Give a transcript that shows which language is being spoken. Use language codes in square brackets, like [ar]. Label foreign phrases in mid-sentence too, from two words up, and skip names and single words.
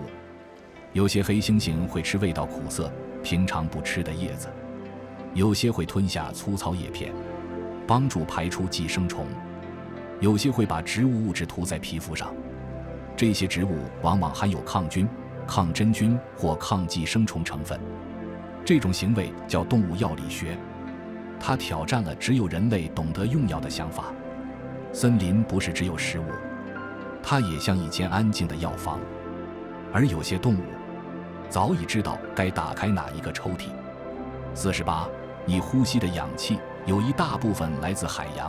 [zh] 有些黑猩猩會吃味道苦澀、平常不吃的葉子，有些會吞下粗糙葉片，幫助排出寄生蟲，有些會把植物物質塗在皮膚上。這些植物往往含有抗菌、抗真菌或抗寄生蟲成分。這種行為叫動物藥理學，它挑戰了只有人類懂得用藥的想法。森林不是只有食物，它也像一間安靜的藥房。而有些动物早已知道該打開哪一個抽屜。48. 你呼吸的氧氣有一大部分來自海洋。